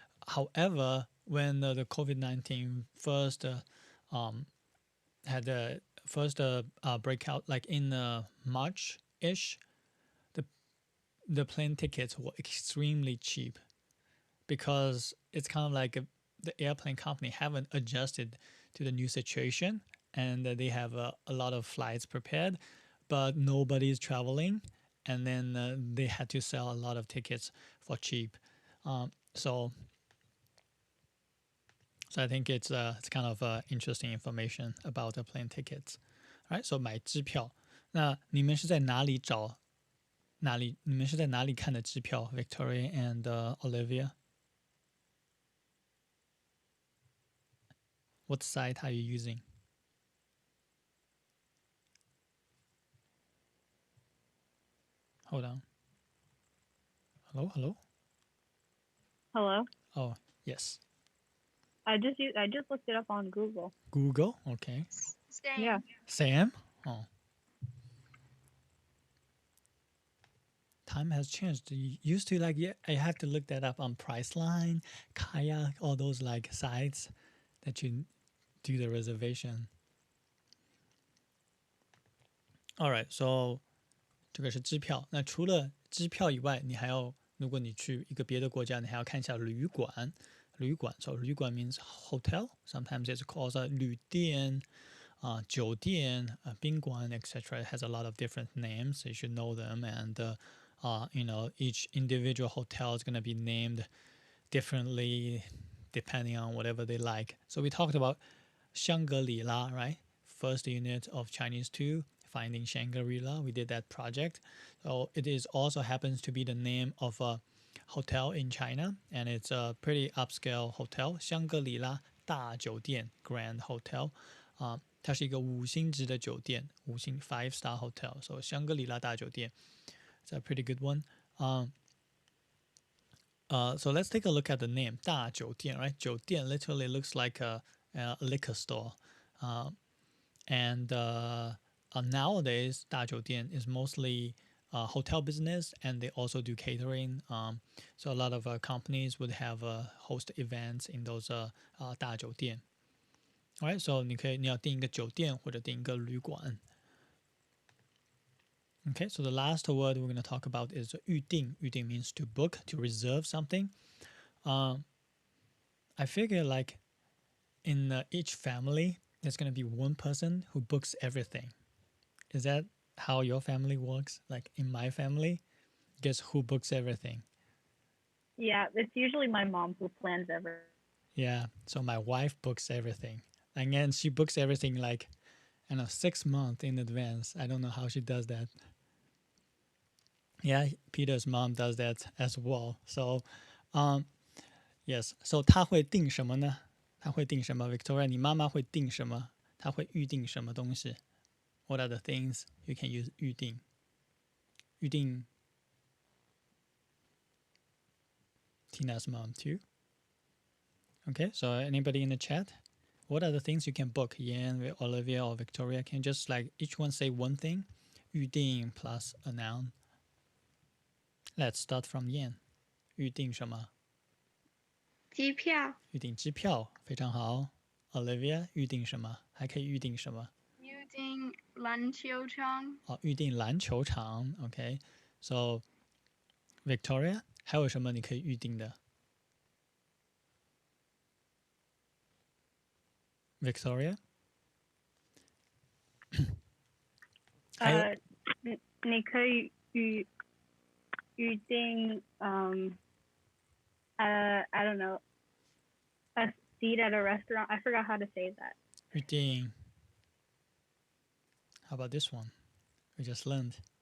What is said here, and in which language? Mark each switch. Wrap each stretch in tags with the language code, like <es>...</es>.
<en>However, when the COVID-19 first had the first breakout, like in March ish, the plane tickets were extremely cheap because it's kind of like the airplane company haven't adjusted to the new situation, and they have a lot of flights prepared, but nobody's traveling, and then they had to sell a lot of tickets for cheap. So I think it's kind of interesting information about the plane tickets. All right, so</en> <zh>买机票，那你们是在哪里找？你们是在哪里看的机票 ？Victoria and Olivia.</zh> <en>What site are you using? Hold on. Hello, hello. Hello. Oh, yes. I just looked it up on Google. Google. Okay. Same. Yeah. Sam. Oh. Time has changed. You used to I have to look that up on Priceline, Kayak, all those like sites that you do the reservation. All right, so</en> <zh>这个是机票。那除了机票以外，你还要，如果你去一个别的国家，你还要看一下旅馆。</zh> <en>旅馆 ，so 旅馆 means hotel. Sometimes it's called a 旅店、酒店、宾馆 etc. It has a lot of different names. So you should know them, and each individual hotel is going to be named differently depending on whatever they like. So we talked about Shangri-La, right? First unit of Chinese 2, Finding Shangri-La. We did that project. So it is also happens to be the name of a hotel in China, and it's a pretty upscale hotel, Shangri-La 大酒店 Grand Hotel.</en> <zh>它是一个5星级的酒店，5星</zh> <en>5-star hotel. So Shangri-La 大酒店 it's a pretty good one. So let's take a look at the name 大酒店, right? 酒店 literally looks like a liquor store. And nowadays 大酒店 is mostly hotel business, and they also do catering. So a lot of companies would have host events in those 大酒店. Alright, so</en> <zh>你要订一个酒店或者订一个旅馆.</zh> <en>Okay, so the last word we're going to talk about is 预定. 预定 means to book, to reserve something. I figure like in each family, there's going to be one person who books everything. Is that how your family works? Like in my family, guess who books everything? Yeah, it's usually my mom who plans everything. Yeah, so my wife books everything. And then she books everything like, 6 months in advance. I don't know how she does that. Yeah, Peter's mom does that as well. So, yes. So</en> <zh>她会订什么呢？她会订什么 ？Victoria， 你妈妈会订什么？她会预定什么东西</zh> <en>？What are the things you can use 预定？预定 Tina's mom too. Okay, so anybody in the chat? What are the things you can book? Yan, Olivia, or Victoria? Can you just like each one say one thing? 预定 plus a noun. Let's start from Yan.</en> <zh>预定什么？机票。预定机票，非常好。 Olivia， 预定什么？还可以预定什么？预定篮球场。预定篮球场。</zh> <en>OK， so</en> <zh>Victoria， 还有什么你可以预定的 ？Victoria，你可以预定</zh> <en>I don't know, a seat at a restaurant. I forgot how to say that. 预定 How about this one? We just learned.</en>